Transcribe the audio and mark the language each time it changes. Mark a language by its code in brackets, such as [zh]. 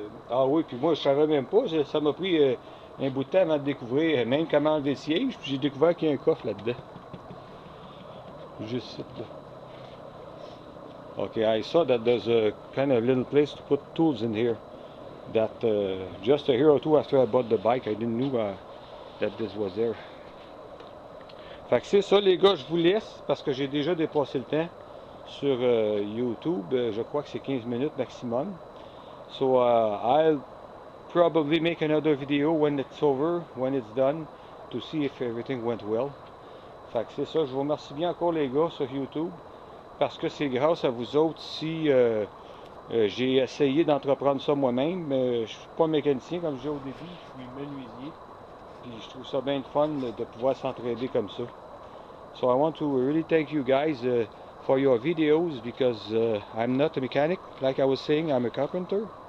[fr] Ah oui, puis moi je savais même pas, ça m'a pris un bout de temps avant de découvrir même comment enlever le siège, puis j'ai découvert qu'il y a un coffre là-dedans. Juste là. [en] Okay, I saw that there's a kind of little place to put tools in here. That just a year or two after I bought the bike, I didn't know that this was there. [fr] Fait que c'est ça les gars, je vous laisse parce que j'ai déjà dépassé le temps sur YouTube. Je crois que c'est 15 minutes maximum. [en] So I'll probably make another video when it's over, when it's done, to see if everything went well. [fr] Fait que c'est ça, je vous remercie bien encore les gars sur YouTube parce que c'est grâce à vous autres si j'ai essayé d'entreprendre ça moi-même. Je ne suis pas mécanicien comme je disais au début, je suis menuisier. Puis je trouve ça bien de fun de pouvoir s'entraider comme ça. [en] So I want to really thank you guys for your videos because I'm not a mechanic, like I was saying, I'm a carpenter.